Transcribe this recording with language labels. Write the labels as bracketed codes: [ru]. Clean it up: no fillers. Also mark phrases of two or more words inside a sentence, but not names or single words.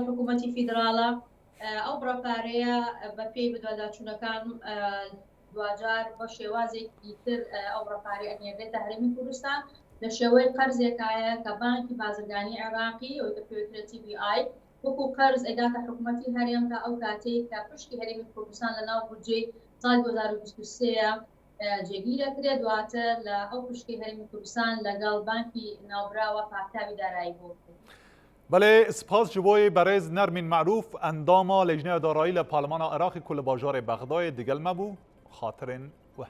[ckb] حکوومەتی فیدراڵە ئەو بڕەپارەیە بە پێی بەدواداچوونەکان دوجار بە شێوازێکی تر ئەو بڕەپارەی ئەنێرێتە هەرێمی کوردستان لە شێوەی قەرزێکایە کە بانکی بازرگانی عێراقی ئەوەی کە پێوترێت TBI وەکو قەرز ئەداتە حکوومەتی هەرێم تا ئەو کاتەی کە پشتی هەرێمی کوردستان لە ناو بودجەی ساڵ 2023 جێگیرە کرێ دواتر لە ئەو پشتی هەرێمی کوردستان لەگەڵ بانکی ناوبراوە پاکتاوی دارایی بۆ کرد. [ku] بله سپاس جبوی برز نرمین معروف انداما لجنه دارایی لپارلمان عراق کل باجار بغداد دیگل مبو خاطرین